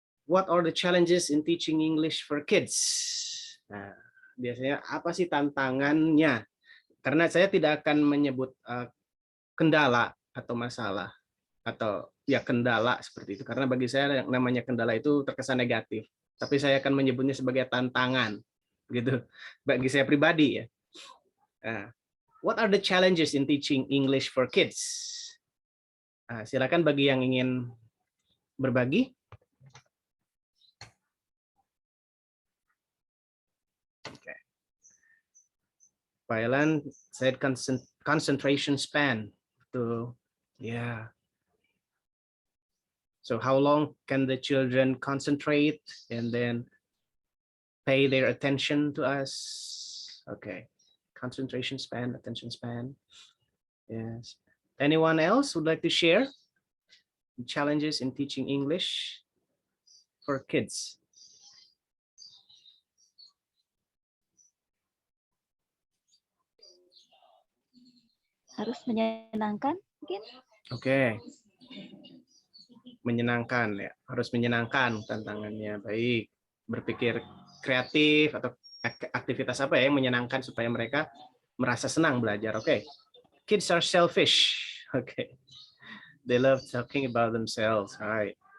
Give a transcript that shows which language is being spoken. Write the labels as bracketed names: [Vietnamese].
[English] What are the challenges in teaching English for kids? [Indonesian] Nah, biasanya apa sih tantangannya? Karena saya tidak akan menyebut kendala atau masalah, atau ya kendala seperti itu, karena bagi saya yang namanya kendala itu terkesan negatif, tapi saya akan menyebutnya sebagai tantangan gitu bagi saya pribadi ya. [English] What are the challenges in teaching English for kids? [Indonesian] Silakan bagi yang ingin berbagi. [English] Okay. Pak Elan said concentration span. So yeah. So how long can the children concentrate and then pay their attention to us? Okay. Concentration span, attention span. Yes. Anyone else would like to share challenges in teaching English for kids? [Indonesian] harus menyenangkan mungkin. Oke. Menyenangkan ya, harus menyenangkan tantangannya. Baik. Berpikir kreatif atau aktivitas apa ya yang menyenangkan supaya mereka merasa senang belajar. [English] Oke. Kids are selfish. Oke. They love talking about themselves, right?